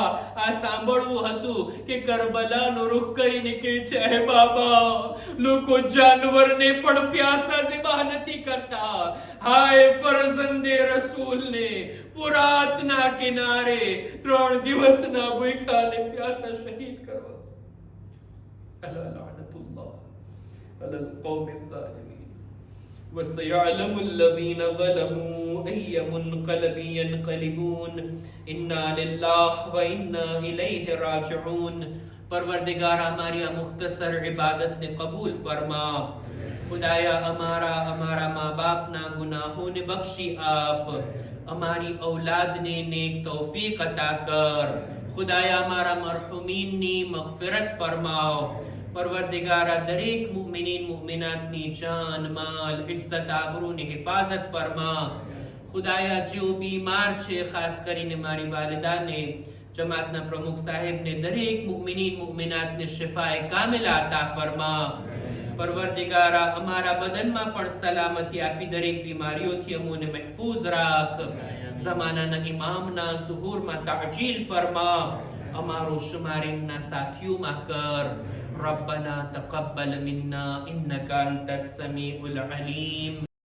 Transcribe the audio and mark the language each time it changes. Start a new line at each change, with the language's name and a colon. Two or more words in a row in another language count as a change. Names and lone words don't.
Gujarati: આ સાંભળવું હતું કે કરબલાનો રૂખ કરીને કહે છે, હે બાબા, લોકો જાનવરને પણ પ્યાસા ઝિબાહ નથી કરતા. હાય ફરઝંદે રસૂલને ફુરાતના કિનારે 3 દિવસના ભૂખ્યાને પ્યાસા શહીદ કરવા.
Arabic: ألا لعنة الله على القوم الظالمين وسيعلم الذين ظلموا أي منقلب ينقلبون إنا لله وإنا إليه راجعون.
Gujarati: પરવરદિગાર હમારી આ મુખ્તસર ઇબાદત ને કબૂલ ફરમા. ખુદાયા હમારા માઁ બાપ ના ગુનાહો ને બખ્શી આપ. હમારી ઔલાદ ને નેક તૌફીક અતા કર. ખુદાયા હમારા મરહુમીન ની મગફિરત ફરમાઓ. પરવરદિગારા દરેક મુમિનીન મુમિનાતની જાન માલ ઇઝ્ઝત આબરૂની હિફાજત ફરમા. ખુદાયા જેઓ બીમાર છે, ખાસ કરીને મારી વાલિદાને, જમાતના પ્રમુખ સાહેબને, દરેક મુમિનીન મુમિનાતને શિફાએ કામિલા અતા ફરમા. પરવરદિગારા અમારા બદનમાં પણ સલામતી આપી દરેક બીમારીઓથી અમોને મહફૂઝ રાખ. ઝમાનાના ઇમામના ઝુહૂરમાં તાજીલ ફરમા. અમારો શુમાર એમના સાથીઓમાં કર.
Arabic: ربنا تقبل منا إنك أنت السميع العليم